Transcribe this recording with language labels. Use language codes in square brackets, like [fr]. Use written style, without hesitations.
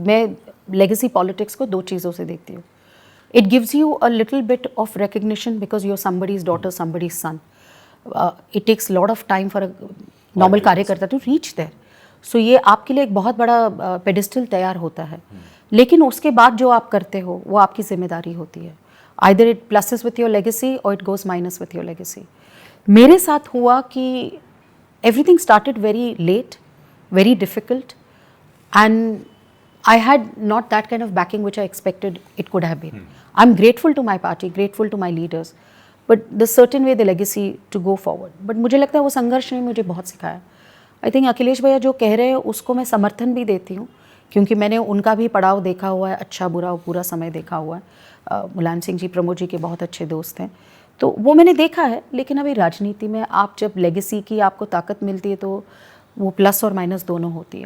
[hi] मैं legacy politics को 2 चीज़ों से देखती हूँ। [en] It gives you a little bit of recognition because you are somebody's daughter, somebody's son. It takes lot of time for a normal karyakarta to reach there, so [hi] ये आपके लिए एक बहुत बड़ा पेडिस्टल तैयार होता है। लेकिन उसके बाद जो आप करते हो वो आपकी जिम्मेदारी होती है। [en] Either it pluses with your legacy और it goes minus with your legacy. [hi] मेरे साथ हुआ कि [en] everything started very late, very difficult, and I had not that kind of backing which I expected it could have been. I'm grateful to my party, grateful to my leaders, but the certain way the legacy to go forward. [hi] But मुझे लगता है वो संघर्ष ने मुझे बहुत सिखाया। [en] I think [hi] Akhilesh भैया जो कह रहे हैं उसको मैं समर्थन भी देती हूँ, क्योंकि मैंने उनका भी पड़ाव देखा हुआ है, अच्छा बुरा पूरा समय देखा हुआ है। मुलायम सिंह जी प्रमोद जी के बहुत अच्छे दोस्त हैं, तो वो मैंने देखा है। लेकिन अभी राजनीति में आप जब लेगेसी की आपको ताकत मिलती है तो वो प्लस और माइनस दोनों होती है।